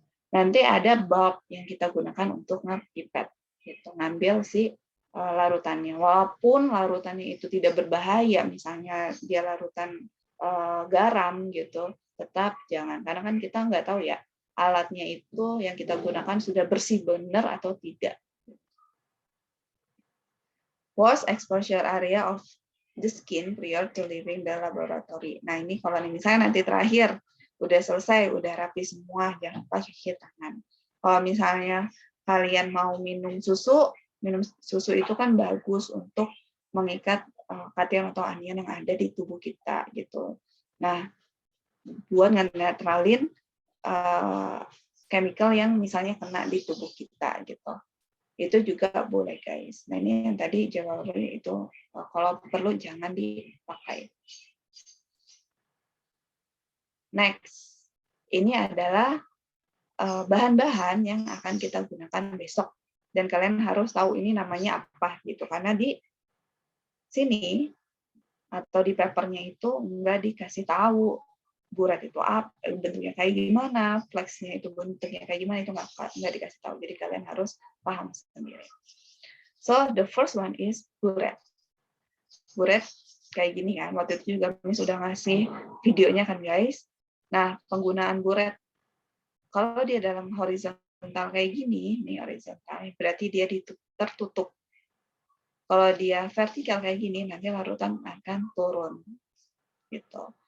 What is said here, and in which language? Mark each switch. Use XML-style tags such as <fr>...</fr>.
<id>Nanti ada bulb yang kita gunakan untuk ngepipet, gitu, ngambil si larutannya. Walaupun larutannya itu tidak berbahaya, misalnya dia larutan garam gitu, tetap jangan. Karena kan kita nggak tahu ya, alatnya itu yang kita gunakan sudah bersih benar atau tidak.</id> <en>Was exposure area of the skin prior to leaving the laboratory.</en> <id>Nah ini kalau misalnya nanti terakhir, udah selesai, udah rapi semua, jangan lupa cuci tangan. Kalau misalnya kalian mau minum susu itu kan bagus untuk mengikat kation atau anion yang ada di tubuh kita gitu. Nah, buat ngenetralin chemical yang misalnya kena di tubuh kita gitu. Itu juga boleh guys. Nah ini yang tadi jawabannya itu kalau perlu jangan dipakai. Next, ini adalah bahan-bahan yang akan kita gunakan besok. Dan kalian harus tahu ini namanya apa gitu. Karena di sini atau di papernya itu nggak dikasih tahu buret itu apa, bentuknya kayak gimana, flexnya itu bentuknya kayak gimana, itu nggak dikasih tahu. Jadi kalian harus paham sendiri.</id> <en>So the first one is buret.</en> <id>Buret kayak gini kan. Waktu itu juga kami sudah ngasih videonya kan guys. Nah penggunaan buret kalau dia dalam horizontal kayak gini, nih horizontal, berarti dia tertutup. Kalau dia vertikal kayak gini, nanti larutan akan turun. Gitu.</id>